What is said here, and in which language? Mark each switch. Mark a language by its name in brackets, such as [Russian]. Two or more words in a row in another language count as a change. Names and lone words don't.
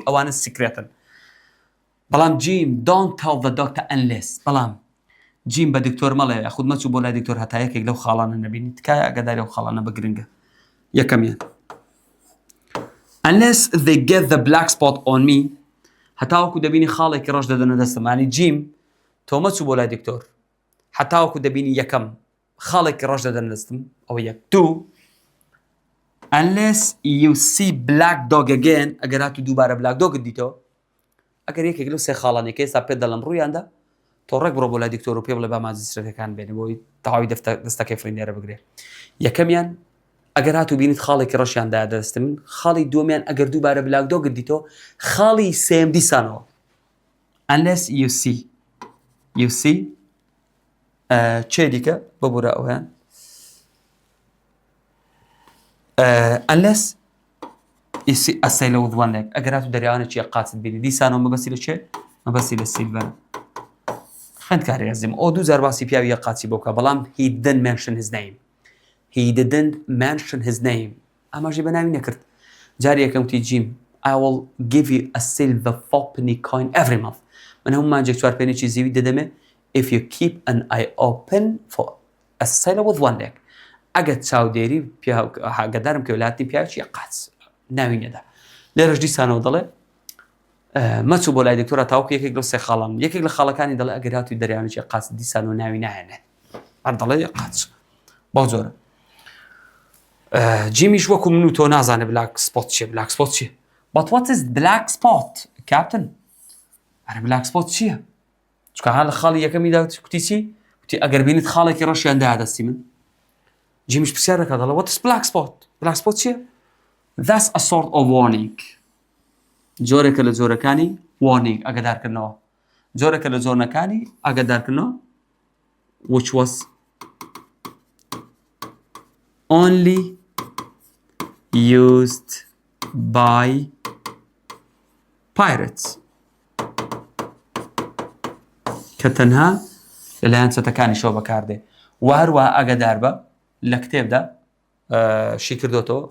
[Central Kurdish] ئەوانە سیکرێتن بەڵام جیم [English] don't tell the doctor unless [Central Kurdish] بەڵام جیم بە دکتۆر مەڵێ یاخود مەچوو بۆ لای دکتۆر هەتا یەکێک لەو خاڵانە نەبینی تکایە ئەگەداری ئەو خاڵانە بە گرنگە یەکەمیان [English] unless they get the black spot on me [Central Kurdish] هەتاوەکو دەبینی خاڵێکی ڕۆژ دەدەنە دەستەمانی جیم تۆ مەچوو بۆ لای دکتۆر هەتاوەکو دەبینی یەکەم خاڵێکی ڕۆژ دەدەنە دەستم ئەوە یەک دوو [English] unless you see black dog again [Central Kurdish] ئەگەر هاتوو دووبارە black dogت دیتەوە ئەگەر یەکێک لەو سێ خاڵانێکە ئێستا پێت دەڵێم ڕوویاندا تۆ ڕێک بڕۆ بۆ لای دکتۆر و پێ بڵێ با ماجسترەتەکان بێنێ بۆی تەواوی دەستەکەی فلین لێرە بگرێ یەکەمیان ئەگەر هاتوو بینیت خاڵێکی ڕەشیاندا دەستم خاڵی دووەمیان ئەگەر دووبارە [English] black dogت [Central Kurdish] دیتەوە خاڵی سێم دیسانەوە [English] unless you see [Central Kurdish] چێ دیکە ببوورە ئەویان [English] unless you see a sailor with one leg [Central Kurdish] ئەگەر هاتوو دەریاوانێکی قاچت بینی دیسانەوە مەبەستی لە چێ مەبەستی لە سیلڤەرە خوێندکاری ئەزیم ئەو دوو جار باسی پیاوی یەک قاچی بۆکە بەڵام [English] he didn't mention his name [Central Kurdish] ئاماژەی بە ناوی نەکرد جاری یەکەم وتی جیم [English] I will give you a silver fourpenny coin every month [Central Kurdish] من هەموو مانجێک چوارپێنێکی زیوی دەدەمێ [English] if you keep an eye open for a sailor with one leg [Central Kurdish] ئەگەر چاودێری ئاگادارم کە وڵاتی پیاوێکی قاچ ناوی نەدا لێرەش دیسانەوە دەڵێ مەچوو بۆ لای دکتۆرە تاوەکو یەکێک لەو سێ خاڵان یەکێک لە خاڵەکانی دەڵێ ئەگەر هاتووی دەریاوانێکی قاچ دیسانەوە ناوی نایەنێ هەر دەڵێ قاچ بەو زۆرە جيميش وەکو من و تۆ نازانێ بلاک سپۆت چیە بلاک سپۆت چیە [English] but what is black spot captain [Central Kurdish] ئەرە بلاک سپۆت چییە چکە ها لە خاڵی یەکەمیدا کوتی چی کوتی ئەگەر بینیت خاڵێکی ڕەشیاندا دەستی من جیمیش پرسیار دەکات دەڵێ [English] what is black spot [Central Kurdish] چییە [English] that's a sort of warning [Central Kurdish] جۆرێکە لە جۆرەکانی warning ئەگەدارکردنەوە جۆرێکە لە جۆرنەکانی ئەگەدارکردنەوە which was [English] only used by pirates [Central Kurdish] کە تەنها لەلایەن چەتەکانی شەو بەکاردێ و هەروە ئەگەدار بە لە کتێبدا شی کردوتەوە